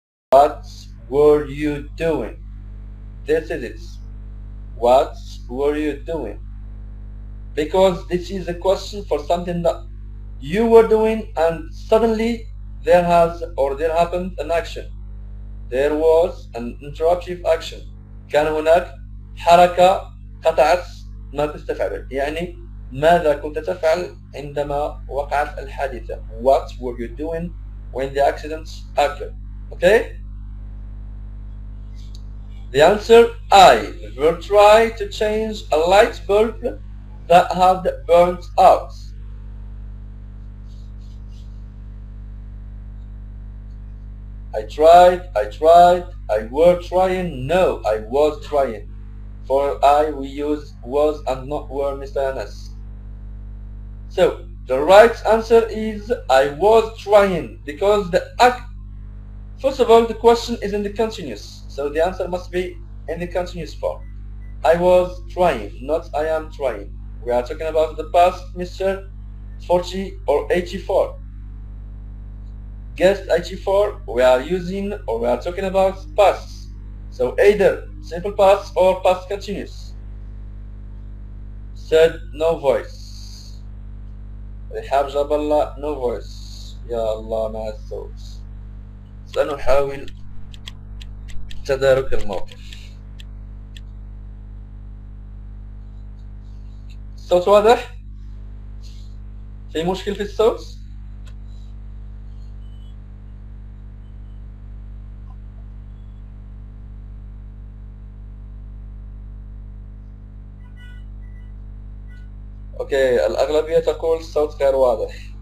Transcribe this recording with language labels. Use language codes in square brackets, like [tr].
[en] What were you doing? This is it. What were you doing? Because this is a question for something that you were doing and suddenly there happened an action. There was an interruptive action. [ar] كان هناك حركة قطعت ما كنت تفعله. يعني ماذا كنت تفعل عندما وقعت الحادثة? [en] What were you doing when the accident occurred? Okay? The answer I will try to change a light bulb that had burnt out. I tried, I were trying, no, I was trying. For I we use was and not were, Mr. Anas. So the right answer is I was trying, because first of all the question is in the continuous, so the answer must be in the continuous form. I was trying, not I am trying. We are talking about the past, Mr. 40 or 84. Guess 84, we are talking about past. So either simple past or past continuous. Said no voice. [ar] رحاب جاب الله no voice. يا الله مع الصوت. سنحاول تدارك الموقف. الصوت واضح؟ في مشكل في الصوت؟ اوكي، الأغلبية تقول الصوت غير واضح.